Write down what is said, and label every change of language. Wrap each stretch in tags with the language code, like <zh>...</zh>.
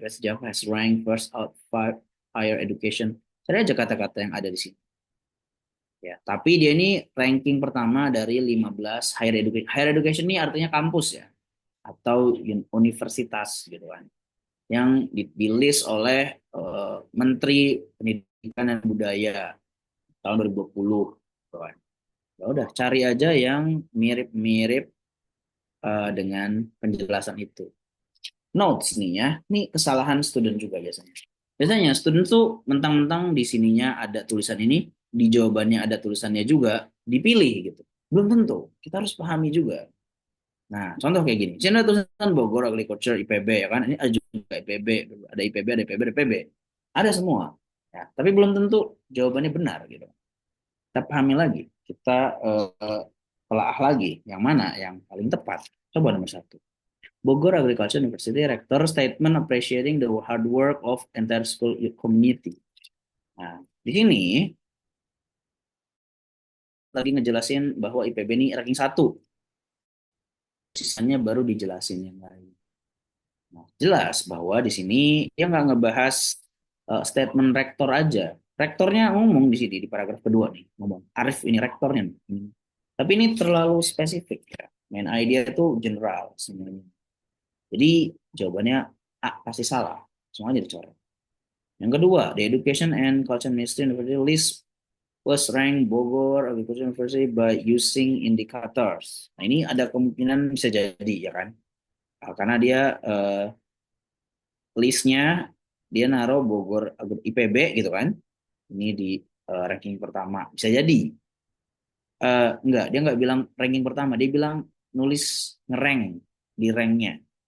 <en>West Java has ranked first out five higher education.</en> <id>Cari aja kata-kata yang ada di sini. Ya, tapi dia ini ranking pertama dari 15 higher education. Higher education ini artinya kampus ya, atau universitas gitu kan. Yang di list oleh Menteri Pendidikan dan Budaya tahun 2020 gitu kan. Ya udah cari aja yang mirip-mirip dengan penjelasan itu. Notes nih ya, ini kesalahan student juga biasanya. Biasanya student tuh mentang-mentang di sininya ada tulisan ini, di jawabannya ada tulisannya juga, dipilih gitu. Belum tentu, kita harus pahami juga. Nah, contoh kayak gini. Sini ada tulisan Bogor Agriculture IPB ya kan, ini ada juga IPB, ada IPB, ada IPB, ada IPB. Ada semua. Ya, tapi belum tentu jawabannya benar gitu. Kita pahami lagi, kita telaah lagi yang mana yang paling tepat. Coba nomor satu.</id> <en>Bogor Agriculture University Rector statement appreciating the hard work of entire school community.</en> <id>Nah, di sini lagi ngejelasin bahwa IPB ini ranking 1. Sisanya baru dijelasin yang lain. Nah, jelas bahwa di sini dia nggak ngebahas statement rektor aja. Rektornya ngomong di sini di paragraf kedua nih, ngomong Arif ini rektornya nih. Tapi ini terlalu spesifik ya. Main idea itu general sebenarnya. Jadi jawabannya A pasti salah. Semuanya dicoret. Yang kedua,</id> <en>the Education and Culture Ministry University list was ranked Bogor Agricultural University by using indicators.</en> <id>Nah, ini ada kemungkinan bisa jadi ya kan? Karena dia listnya dia naruh Bogor IPB gitu kan? Ini di ranking pertama. Bisa jadi. Enggak, dia enggak bilang ranking pertama, dia bilang nulis ngerank di ranknya.</id>